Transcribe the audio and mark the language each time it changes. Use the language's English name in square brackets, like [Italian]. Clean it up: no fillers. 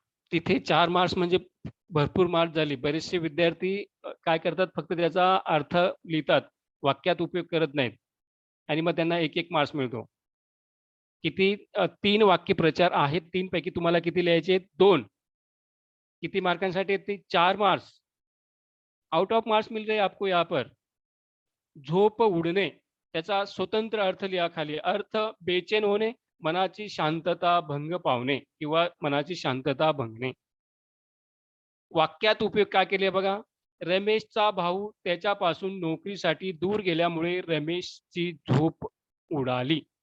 [Marathi] तिथे 4 मार्क्स म्हणजे भरपूर मार्क्स झाले. बरेचसे विद्यार्थी काय करतात, फक्त त्याचा अर्थ लिहितात, वाक्यात उपयोग करत नाहीत आणि मग त्यांना 1-1 मार्क्स मिळतो. किती 3 वाक्यप्रचार आहेत. 3 पैकी तुम्हाला किती लिहायचे आहेत? 2. किती मार्कांसाठी आहेत ते? 4 marks. [Hindi] आउट ऑफ मार्क्स मिल रहे हैं आपको यहाँ पर. [Marathi] झोप उडणे त्याचा स्वतंत्र अर्थ लिहा खाली. अर्थ बेचैन होणे, मनाची शांतता भंग पावणे किंवा मनाची शांतता भंगणे. वाक्यात उपयोग काय केले बघा. रमेशचा भाऊ त्याच्यापासून नोकरीसाठी दूर गेल्यामुळे रमेशची झोप उडाली.